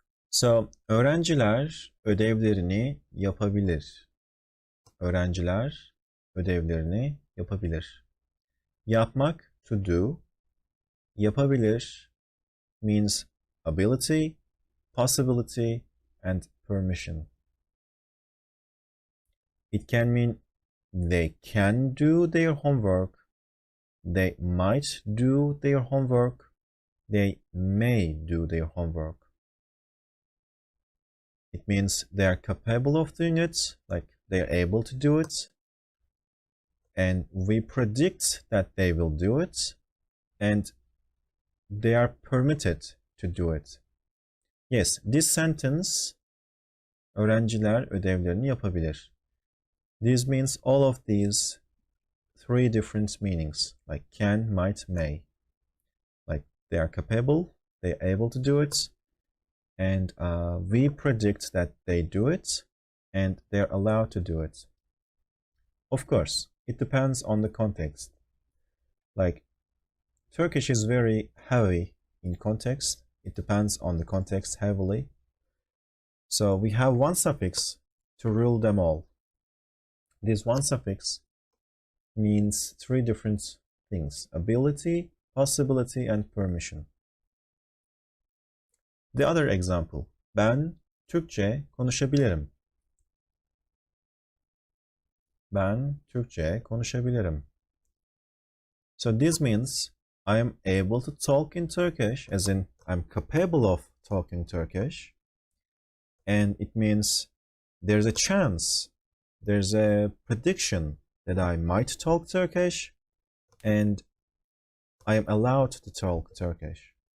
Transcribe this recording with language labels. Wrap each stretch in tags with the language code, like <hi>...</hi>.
<tr>So, öğrenciler ödevlerini yapabilir. Öğrenciler ödevlerini yapabilir. Yapmak,</tr> <en>to do. Yapabilir means ability, possibility, and permission. It can mean they can do their homework, they might do their homework, they may do their homework. It means they are capable of doing it, like they are able to do it, and we predict that they will do it, and they are permitted to do it. Yes, this sentence,</en> <tr>öğrenciler ödevlerini yapabilir.</tr> <en>This means all of these 3 different meanings, like can, might, may. Like they are capable, they are able to do it, and we predict that they do it, and they're allowed to do it. Of course, it depends on the context. Like Turkish is very heavy in context. It depends on the context heavily. So we have one suffix to rule them all. This one suffix means 3 different things: ability, possibility, and permission. The other example,</en> <tr>ben Türkçe konuşabilirim. Ben Türkçe konuşabilirim.</tr> <en>So this means I am able to talk in Turkish, as in I'm capable of talking Turkish. And it means there's a chance, there's a prediction that I might talk Turkish, and I am allowed to talk Turkish.</en>